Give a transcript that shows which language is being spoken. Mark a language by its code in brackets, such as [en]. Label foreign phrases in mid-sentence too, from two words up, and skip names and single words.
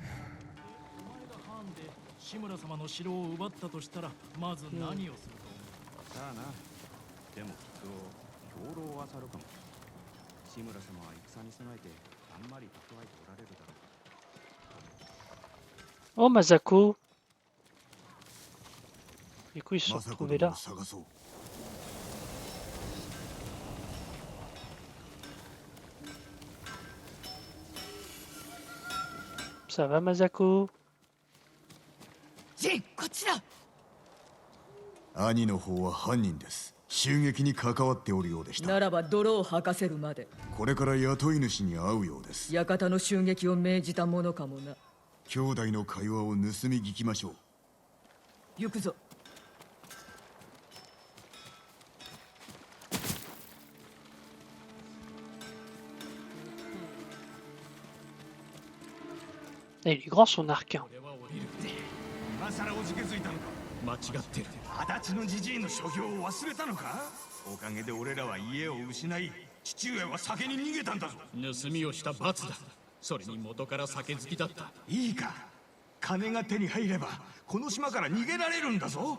[ja] お前がハーンで志村様の城を奪ったとしたらまず何をすると思う。さあな。でもきっと兵糧は去るかも。志村様は戦に備えてあんまり蓄えておられるだろう。 [fr] Oh, Masako. Du coup, ils se sont [ja] 政子 [fr] retrouvés [ja] 殿 [fr] là. [ja] を探そう。 [fr] Ça va, Masako? [ja] ジン、こっちだ。兄の方は犯人です。襲撃に関わっておるようでした。ならば泥を吐かせるまでこれから雇い主に会うようです。館の襲撃を命じたものかもな。兄弟の会話を盗み聞きましょう。行くぞ。 [fr] Et il est grand son arc. Hein. [ja] 俺は降りる。今さらおじけづいたのか。間違ってる。足立のじじいの所業を忘れたのか。おかげで俺らは家を失い、父上は酒に逃げたんだぞ。盗みをした罰だ。それに元から酒好きだった。いいか、金が手に入ればこの島から逃げられるんだぞ。